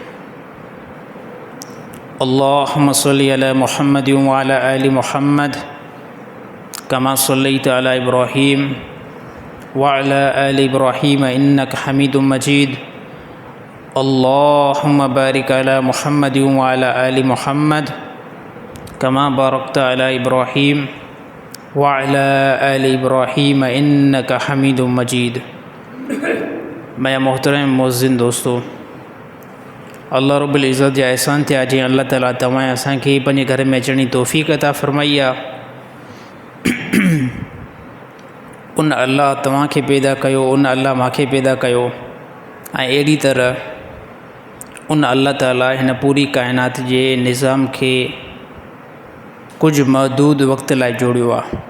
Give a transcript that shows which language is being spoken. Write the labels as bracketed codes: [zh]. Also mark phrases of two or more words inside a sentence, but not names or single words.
[ar] اللهم صل على محمد وعلى آل محمد كما صليت على إبراهيم وعلى آل إبراهيم إنك حميد مجيد. اللهم بارك على محمد وعلى آل محمد كما باركت على إبراهيم وعلى آل إبراهيم إنك حميد مجيد. [sd] मैं मोहतरम मुअज़्ज़िन दोस्तों, अल्लाह [ar] رب العزة [sd] जा एहसान थिया जीअं अल्लाह ताला तव्हां असांखे पंहिंजे घर में अचण जी तौफ़ीक़ अता फ़रमाई आहे। उन अल्लाह तव्हांखे पैदा कयो, उन अल्लाह मूंखे पैदा कयो ऐं अहिड़ी तरह उन अल्लाह ताला हिन पूरी काइनात जे निज़ाम खे कुझु महदूद वक़्त लाइ जोड़ियो आहे।